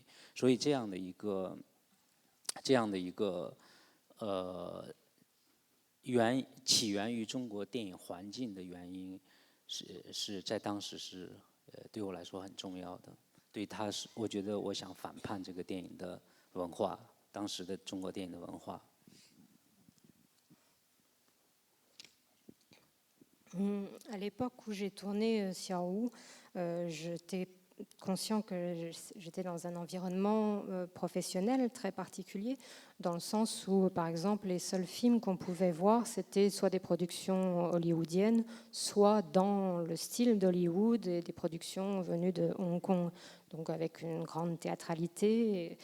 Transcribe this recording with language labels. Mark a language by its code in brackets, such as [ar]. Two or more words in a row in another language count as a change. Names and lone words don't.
[zh] 所以这样的一个起源于中国电影环境的原因， 是在当时是对我来说很重要的。对他是，我觉得我想反叛这个电影的文化，当时的中国电影的文化。 [fr] À l'époque où j'ai tourné Xiao Wu, j'étais conscient que j'étais dans un environnement professionnel très particulier, dans le sens où, par exemple, les seuls films qu'on pouvait voir, c'était soit des productions hollywoodiennes, soit dans le style d'Hollywood et des productions venues de Hong Kong, donc avec une grande théâtralité.